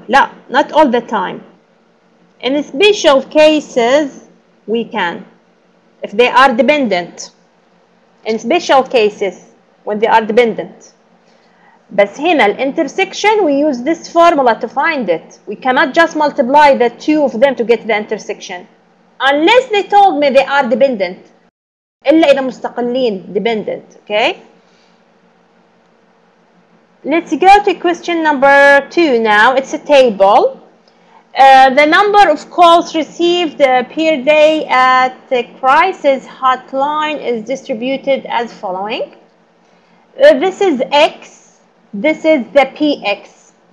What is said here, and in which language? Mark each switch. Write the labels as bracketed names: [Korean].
[English] لا, not all the time. In special cases we can, if they are dependent. In special cases when they are dependent. [Arabic] بس هنا الانترسكشن [English] we use this formula to find it. We cannot just multiply the two of them to get the intersection unless they told me they are dependent. [Arabic] إلا إذا مستقلين dependent. [English] Okay. Let's go to question number 2 now. It's a table. The number of calls received per day at the crisis hotline is distributed as following. This is X. This is the PX.